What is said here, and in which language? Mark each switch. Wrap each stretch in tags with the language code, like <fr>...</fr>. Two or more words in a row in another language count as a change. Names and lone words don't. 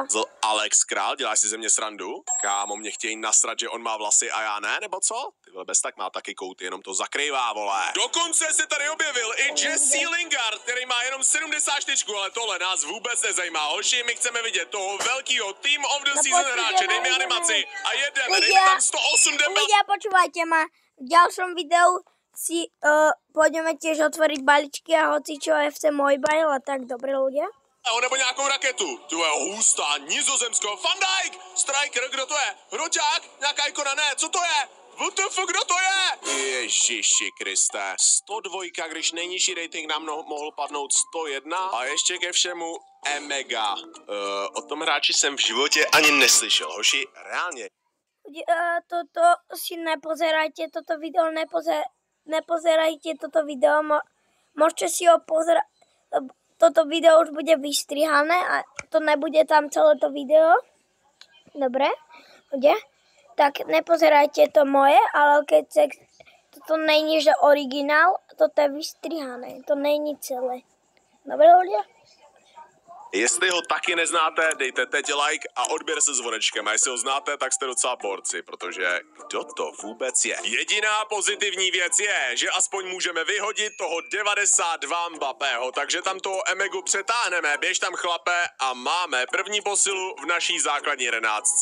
<cs>Alex Král, děláš si ze mě srandu? Kámo, mě chtějí nasrat, že on má vlasy a já ne, nebo co? Tyhle bez tak má taky kouty, jenom to zakrývá, vole. Dokonce se tady objevil i Jesse Lingard, který má jenom 74, ale tohle nás vůbec nezajímá. Hoši, my chceme vidět toho velkýho Team of the Season hráče, dejme animaci a jedeme, dejme tam 108 Dembele.</cs> <sk>Ľudia, počúvajte ma, v ďalšom videu si pôjdeme tiež otvoriť balíčky a hocičo FC Mobile a tak, dobre ľudia?</sk> <cs>Nebo nějakou raketu. Tu je hustá, Nizozemsko, Van Dijk, striker, kdo to je? Hroťák, nějaká ikona, ne, co to je? WTF, kdo to je? Ježiši Kriste. 102, když nejnižší rating nám mohl padnout 101 a ještě ke všemu Emega. O tom hráči jsem v životě ani neslyšel, hoši, reálně.</cs> <sk>Toto si nepozerajte, toto video nepozerajte toto video, môžete si ho pozerať, toto video už bude vystrihané a to nebude tam celé to video, dobre, bude, tak nepozerajte to moje, ale keď toto není, že originál, toto je vystříhané,</sk> <cs>to není celé.</cs> <sk>Dobré, ľudia?</sk> <cs>Jestli ho taky neznáte, dejte teď like a odběr se zvonečkem. A jestli ho znáte, tak jste docela borci, protože kdo to vůbec je? Jediná pozitivní věc je, že aspoň můžeme vyhodit toho 92 Mbappého, takže tam toho Emegu přetáhneme, běž tam chlape a máme první posilu v naší základní 11.</cs>